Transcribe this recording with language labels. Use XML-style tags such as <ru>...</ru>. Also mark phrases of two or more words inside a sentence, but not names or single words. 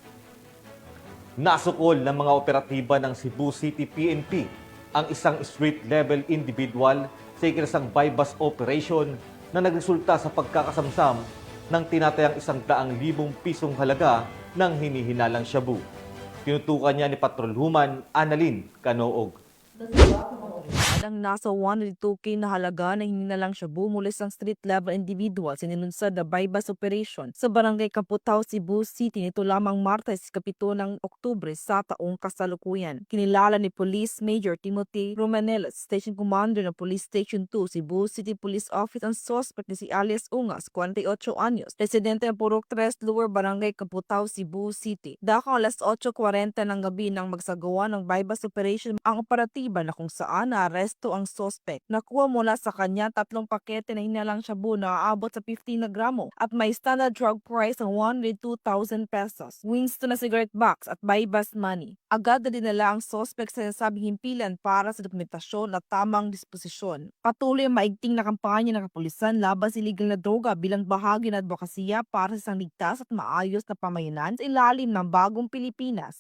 <tl>Nasukol ng mga operatiba ng Cebu City PNP ang isang</tl> <en>street-level individual</en> <tl>sa ikinasang</tl> <en>bypass operation</en> <tl>na nagresulta sa pagkakasamsam ng tinatayang 100,000 pisong halaga ng hinihinalang shabu. Tinutukan niya ni Patrolwoman Annalyn Canoog. Ang nasa 102K na halaga na hininalang shabu mula sa</tl> <en>street-level individual</en> <tl>sinilunsad na</tl> <en>bypass operation</en> <tl>sa Barangay Kaputaw, Cebu City nito lamang Martes, 7 ng Oktubre sa taong kasalukuyan. Kinilala ni Police Major Timothy Romanelas,</tl> <en>Station Commander</en> <tl>ng Police Station 2, Cebu City Police Office, ang suspect ni si alias Ungas, 48 anyos, residente ng Purok 3 Lower Barangay Kaputaw, Cebu City. Dakang alas 8:40 ng gabi nang magsagawa ng</tl> <en>bypass operation</en> <tl>ang operatiba na kung saan naaresto ang suspect. Nakuha mula sa kanya 3 pakete na hinalang shabu na aabot sa 15 na gramo at may</tl> <en>standard drug price</en> <tl>ng 102,000 pesos, Winston na</tl> <en>cigarette box</en> <tl>at</tl> <en>bypass money.</en> <tl>Agad na dinala ang suspect sa nasabing himpilan para sa dokumentasyon at tamang disposisyon. Patuloy ang maigting na kampanya ng kapulisan laban sa illegal na droga bilang bahagi ng advokasya para sa isang ligtas at maayos na pamayanan sa ilalim ng bagong Pilipinas.</tl>